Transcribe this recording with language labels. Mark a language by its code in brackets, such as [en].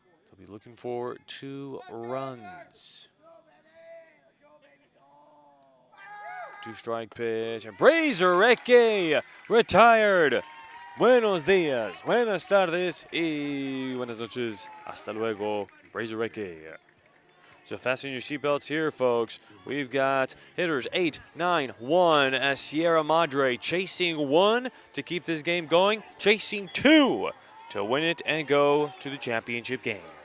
[en] They'll be looking for 2 runs. 2-strike pitch, and Brazarecki retired. [es] Buenos días, buenas tardes, y buenas noches. Hasta luego, Brazarecki. [en] So fasten your seatbelts here, folks. We've got hitters 8, 9, 1 as Sierra Madre chasing 1 to keep this game going, chasing 2 to win it and go to the championship game.